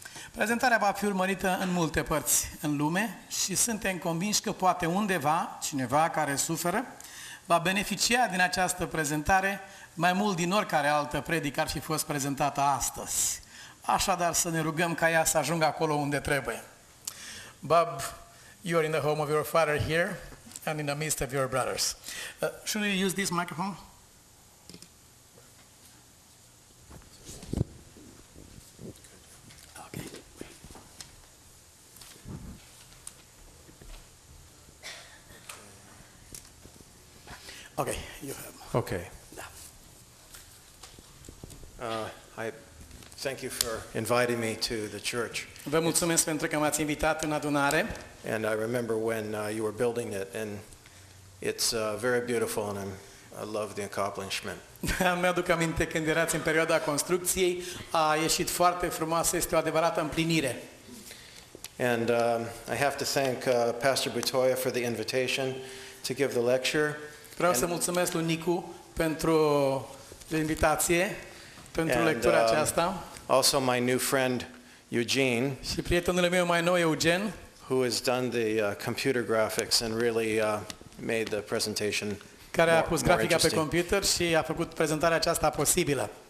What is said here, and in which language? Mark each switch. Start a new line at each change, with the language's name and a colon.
Romanian: Prezentarea va fi urmărită în multe părți în lume și suntem convinși că poate undeva cineva care suferă va beneficia din această prezentare mai mult din oricare altă predică ar fi fost prezentată astăzi. Așadar să ne rugăm ca ea să ajungă acolo unde trebuie.
English: Bob, you are in the home of your father here and in the midst of your brothers. Should we use this microphone? Okay. Okay, you have. Okay. I thank you for inviting me to the church.
Romanian: Vă mulțumesc pentru că m-ați invitat în adunare.
English: And I remember when you were building it, and it's very beautiful, and I love the accomplishment.
Romanian: Mi-aduc aminte când erați în perioada construcției, a ieșit foarte frumoasă, este o adevărată împlinire.
English: And I have to thank Pastor Butoya for the invitation to give the lecture.
Romanian: Vreau să mulțumesc lui Nicu pentru invitație, pentru lectura aceasta.
English: Also my new friend Eugene,
Romanian: Și prietenul meu mai nou, Eugen,
English: who has done the computer graphics and really made the presentation
Romanian: care a pus
English: more
Romanian: grafica pe
English: interesting.
Romanian: computer și a făcut prezentarea aceasta posibilă.